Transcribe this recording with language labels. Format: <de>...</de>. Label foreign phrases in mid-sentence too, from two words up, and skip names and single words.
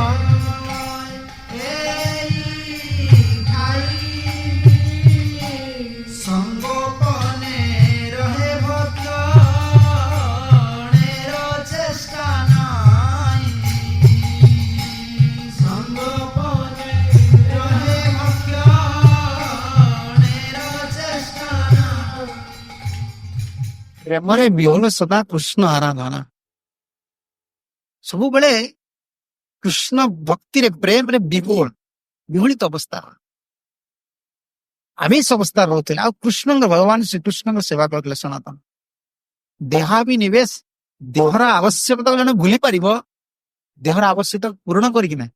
<bn>এই ঠাই, সঙ্গোপনে রহে ভক্তের চেষ্টা নাই, সঙ্গোপনে রহে ভক্তের চেষ্টা নাই।</bn> <or>ପ୍ରେମରେ ବିହୋଲ ସଦା କୃଷ୍ଣ ଆରାଧନା, ସବୁବେଳେ କୃଷ୍ଣ ଭକ୍ତିରେ ପ୍ରେମରେ ବିହୋଳିତ ଅବସ୍ଥା, ଆମିଷ ଅବସ୍ଥା ରହୁଥିଲେ। ଆଉ କୃଷ୍ଣଙ୍କ, ଭଗବାନ ଶ୍ରୀକୃଷ୍ଣଙ୍କ ସେବା କରୁଥିଲେ ସନାତନ। ଦେହାଭିନିବେଶ, ଦେହର ଆବଶ୍ୟକତା ଜଣେ ଭୁଲି ପାରିବ, ଦେହର ଆବଶ୍ୟକତା ପୂରଣ କରିକି ନାହିଁ।</or>